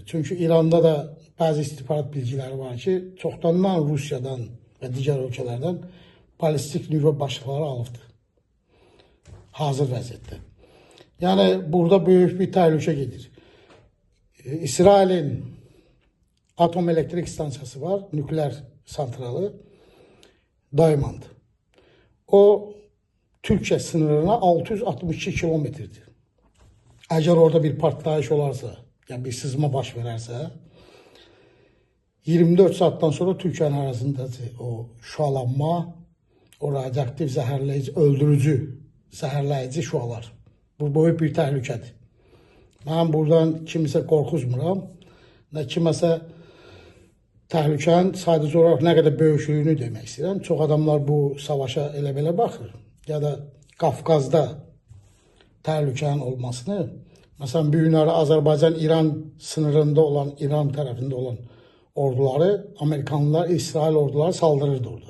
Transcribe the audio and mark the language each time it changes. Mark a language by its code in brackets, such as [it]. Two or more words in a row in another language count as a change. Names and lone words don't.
[az] Çünki İranda da bəzi istihbarat bilgiləri var ki, çoxdandan Rusiyadan və digər ölkələrdən balistik nüvə başlıqları alıbdır. Hazır vəziyyətdə. Yəni, burada böyük bir təhlükə gedir. İsrailin atom elektrik stansiyası var, [tr] nükleer santralı, [az] Diamond. [tr] O, Türkiye sınırına 662 kilometrdir. Eğer orada bir partlayış olarsa, yani bir sızma [az] baş verərsə, [tr] 24 saattan sonra Türkiye'nin arasındaki [az] o şualanma, o radyoaktif zəhərləyici, öldürücü zəhərləyici şualar. Bu böyük bir təhlükədir. Mən buradan kimisə qorxuzmuram, nə kiməsə təhlükənin sadəcə olaraq nə qədər böyüklüyünü demək istəyirəm. Çox adamlar bu savaşa elə belə baxır. Ya da Qafqazda təhlükənin olmasını, məsələn, bu günləri Azərbaycan-İran sınırında olan, İran tərəfində olan orduları, Amerikanlılar, İsrail orduları saldırırdı orada.